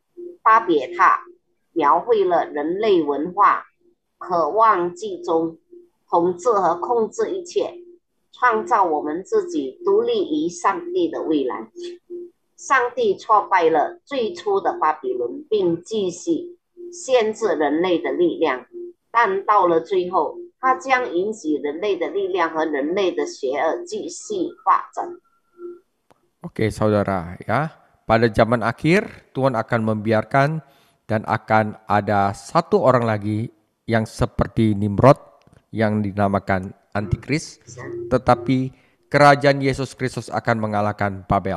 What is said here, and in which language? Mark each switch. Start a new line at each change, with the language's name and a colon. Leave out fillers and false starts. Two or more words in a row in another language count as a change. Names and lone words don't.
Chinese: 巴别塔描绘了人类文化渴望集中、统治和控制一切，创造我们自己独立于上帝的未来。上帝挫败了最初的巴比伦，并继续限制人类的力量，但到了最后，他将允许人类的力量和人类的邪恶继续发展。
Indonesian: Oke saudara ya, pada zaman akhir Tuhan akan membiarkan dan akan ada satu orang lagi yang seperti Nimrod yang dinamakan Antikris, tetapi kerajaan Yesus Kristus akan mengalahkan Babel.